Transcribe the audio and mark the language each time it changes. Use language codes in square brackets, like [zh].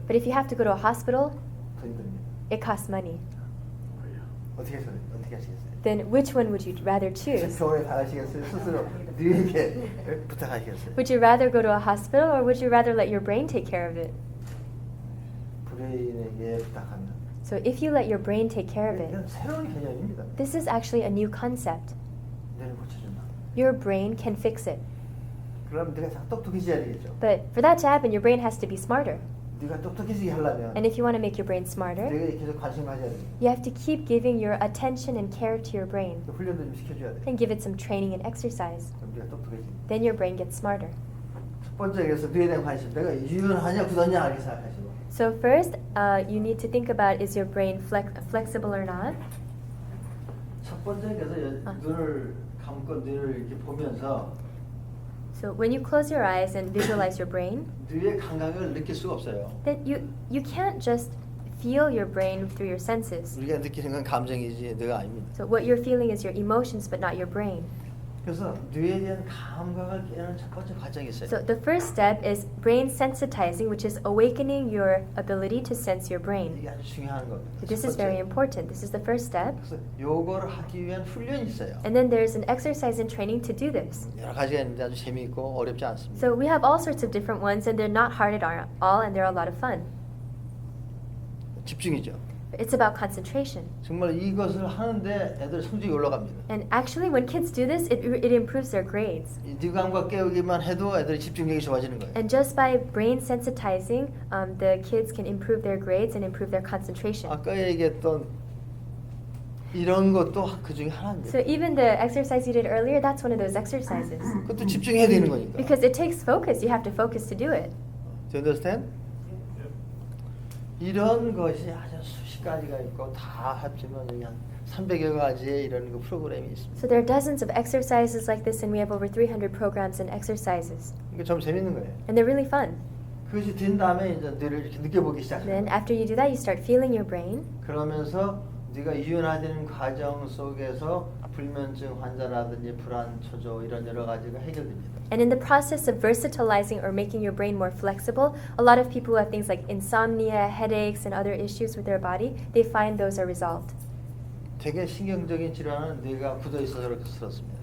[en] But if you have to go to a hospital, [ko] 돈이 듭니다. [en] it costs money. [ko] 어떻게 하시겠어요? [en] Then which one would you rather choose? [ko] 병원에 가시겠어요? 스스로 뇌에게 부탁하시겠어요? [en] Would you rather go to a hospital or would you rather let your brain take care of it? [ko] 브레인에게 부탁하면 [en] So if you let your brain take care of it, [ko] 이건 새로운 개념입니다. [en] this is actually a new concept. [ko] 뇌를 고쳐준다. [en] Your brain can fix it. [ko] 그럼 네가 참 똑똑해져야 되겠죠. [en] But for that to happen, your brain has to be smarter. [ko] 네가 똑똑해지게 하려면 [en] And if you want to make your brain smarter, [ko] 내가 계속 관심 가져야 돼. [en] you have to keep giving your attention and care to your brain [ko] 훈련도 좀 시켜줘야 돼. [en] and give it some training and exercise. [ko] 그럼 네가 똑똑해지. [en] Then your brain gets smarter. [ko] 첫 번째 그래서 뇌에 대한 관심. 내가 유연하냐 굳었냐 이렇게 생각하시고. [en] So first, you need to think about, is your brain flexible or not? [ko] 첫 번째 그래서 눈을 감고 뇌를 이렇게 보면서 [en] So when you close your eyes and visualize your brain, [ko] 뇌의 감각을 느낄 수가 없어요. [en] then you can't just feel your brain through your senses. [ko] 우리가 느끼는 건 감정이지 뇌가 아닙니다. [en] So what you're feeling is your emotions, but not your brain. [ko] 그래서 뇌에 대한 감각을 깨는 첫 번째 과정이 있어요. [en] So the first step is brain sensitizing, which is awakening your ability to sense your brain. [ko] 이게 아주 중요한 겁니다. [en] So this [ko] 첫 [en] is very [ko] 번째. [en] important. This is the first step. [ko] 그래서 요거를 하기 위한 훈련이 있어요. [en] And then there's an exercise and training to do this. [ko] 여러 가지가 있는데 아주 재미있고 어렵지 않습니다. [en] So we have all sorts of different ones, and they're not hard at all, and they're a lot of fun. [ko] 집중이죠. [en] It's about concentration. [ko] 정말 이것을 하는데 애들 성적이 올라갑니다. [en] And actually, when kids do this, it improves their grades. [ko] 이 뇌감각 깨우기만 해도 애들이 집중력이 좋아지는 거예요. [en] And just by brain sensitizing, the kids can improve their grades and improve their concentration. [ko] 아까 얘기했던 이런 것도 그 중에 하나입니다. [en] So even the exercise you did earlier, that's one of those exercises. [ko] 그것도 집중해야 되는 거니까. [en] Because it takes focus. You have to focus to do it. Do you understand? [ko] 이런 것이 아주 수십 가지가 있고 다 합치면 여기 한 300여 가지의 이런 그 프로그램이 있습니다. [en] So there are dozens of exercises like this, and we have over 300 programs and exercises. [ko] 이게 좀 재밌는 거예요. [en] And they're really fun. [ko] 그것이 된 다음에 이제 뇌를 이렇게 느껴보기 시작해요. [en] Then after you do that, you start feeling your brain. [ko] 그러면서 네가 유연화되는 과정 속에서 불면증 환자라든지 불안, 초조 이런 여러 가지가 해결됩니다. [en] And in the process of versatalizing or making your brain more flexible, a lot of people who have things like insomnia, headaches, and other issues with their body, they find those are resolved. [ko] 되게 신경적인 질환은 뇌가 굳어 있어서 그렇습니다.